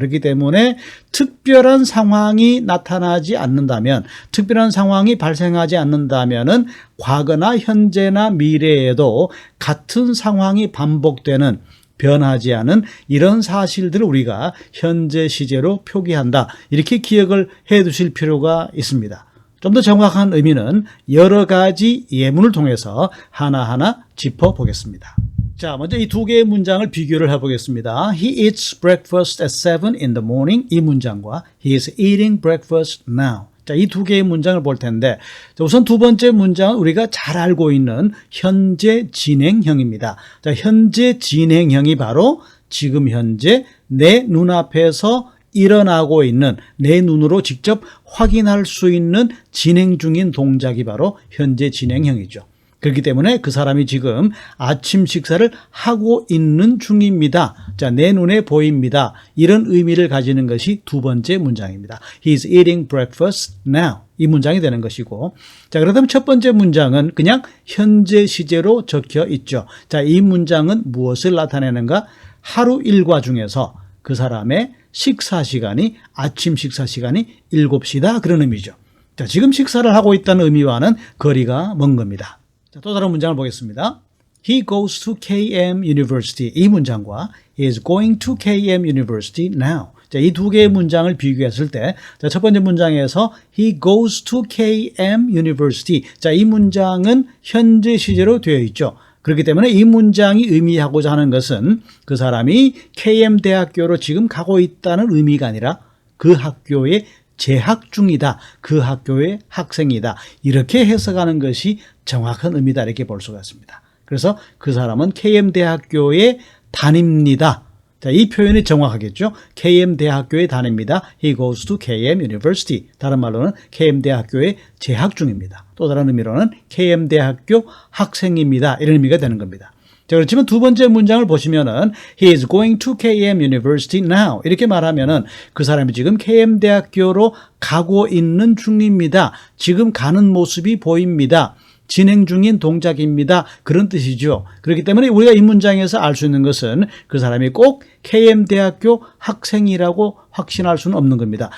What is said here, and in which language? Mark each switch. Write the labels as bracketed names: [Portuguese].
[Korean] 그렇기 때문에 특별한 상황이 나타나지 않는다면, 특별한 상황이 발생하지 않는다면은 과거나 현재나 미래에도 같은 상황이 반복되는, 변하지 않은 이런 사실들을 우리가 현재 시제로 표기한다. 이렇게 기억을 해 두실 필요가 있습니다. 좀 더 정확한 의미는 여러 가지 예문을 통해서 하나하나 짚어보겠습니다. 자, 먼저 이 두 개의 문장을 비교를 해보겠습니다. [English] He eats breakfast at 7 in the morning. [Korean] 이 문장과 [English] He is eating breakfast now. [Korean] 자, 이 두 개의 문장을 볼 텐데, 우선 두 번째 문장은 우리가 잘 알고 있는 현재 진행형입니다. 자, 현재 진행형이 바로 지금 현재 내 눈앞에서 일어나고 있는, 내 눈으로 직접 확인할 수 있는 진행 중인 동작이 바로 현재 진행형이죠. 그렇기 때문에 그 사람이 지금 아침 식사를 하고 있는 중입니다. 자, 내 눈에 보입니다. 이런 의미를 가지는 것이 두 번째 문장입니다. [English] He is eating breakfast now. [Korean] 이 문장이 되는 것이고, 자, 그렇다면 첫 번째 문장은 그냥 현재 시제로 적혀 있죠. 자, 이 문장은 무엇을 나타내는가? 하루 일과 중에서 그 사람의 식사 시간이, 아침 식사 시간이 7시다. 그런 의미죠. 자, 지금 식사를 하고 있다는 의미와는 거리가 먼 겁니다. 자, 또 다른 문장을 보겠습니다. [English] He goes to KM University. [Korean] 이 문장과 [English] He is going to KM University now. [Korean] 자, 이 두 개의 문장을 비교했을 때, 자, 첫 번째 문장에서 [English] He goes to KM University. [Korean] 자, 이 문장은 현재 시제로 되어 있죠. 그렇기 때문에 이 문장이 의미하고자 하는 것은 그 사람이 KM 대학교로 지금 가고 있다는 의미가 아니라 그 학교에 재학 중이다. 그 학교의 학생이다. 이렇게 해석하는 것이 정확한 의미다. 이렇게 볼 수가 있습니다. 그래서 그 사람은 KM 대학교에 다닙니다. 자, 이 표현이 정확하겠죠. KM 대학교에 다닙니다. [English] He goes to KM University. [Korean] 다른 말로는 KM 대학교에 재학 중입니다. 또 다른 의미로는 KM 대학교 학생입니다. 이런 의미가 되는 겁니다. 자, 그렇지만 두 번째 문장을 보시면은 [English] He is going to KM University now. [Korean] 이렇게 말하면은 그 사람이 지금 KM 대학교로 가고 있는 중입니다. 지금 가는 모습이 보입니다. 진행 중인 동작입니다. 그런 뜻이죠. 그렇기 때문에 우리가 이 문장에서 알 수 있는 것은 그 사람이 꼭 KM대학교 학생이라고 확신할 수는 없는 겁니다.